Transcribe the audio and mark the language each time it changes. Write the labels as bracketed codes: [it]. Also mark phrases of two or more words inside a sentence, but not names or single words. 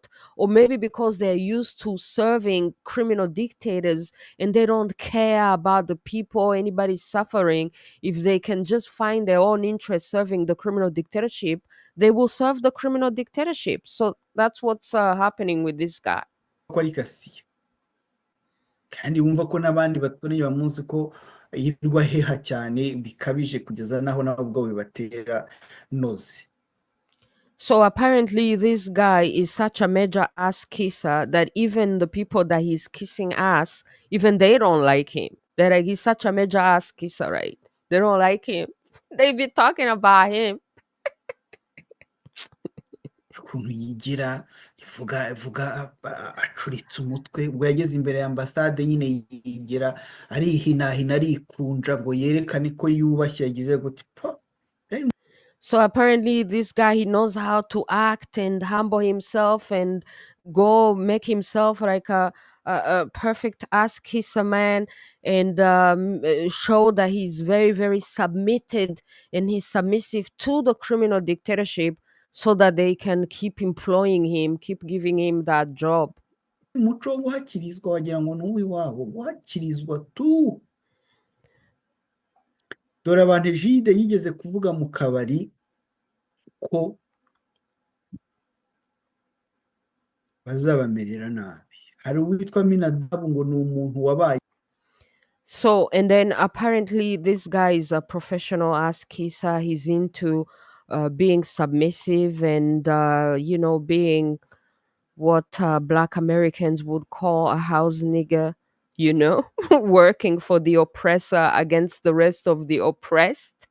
[en] Or maybe because they're used to serving criminal dictators and they don't care about the people, anybody suffering. If they can just find their own interest serving the criminal dictatorship, they will serve the criminal dictatorship. So that's what's happening with this guy. [rw] ko ari kasiyo kandi wumva ko n'abandi baturage bamuzi ko yirirwa heha cyane bikabije kugeza naho nabo ubwo bibatera noze. [en] So apparently, this guy is such a major ass kisser that even the people that he's kissing ass, even they don't like him. They're like, he's such a major ass kisser, right? They don't like him. They be talking about him. [rw] Ukuntu yigira ivuga acuritse umutwe, ubwo yageze imbere ya ambasade nyine yigira arihinahina arikunja ngo yerekane ko yubashye, yagize gute po. [en] So apparently, this guy, he knows how to act and humble himself and go make himself like a perfect ass kisser man, and show that he's very, very submitted and he's submissive to the criminal dictatorship, so that they can keep employing him, keep giving him that job. [rw] Umuco wo guhakirizwa wagira ngo n'uw'iwabo, guhakirizwa tu. Dore abantu Jide yigeze kuvuga mu kabari ko bazabamerera nabi. Hari uwitwa Minadabu ngo ni umuntu wabaye. [en] So, and then apparently this guy is a professional ass kisser. He's into being submissive and, being what Black Americans would call a house nigger, working for the oppressor against the rest of the oppressed.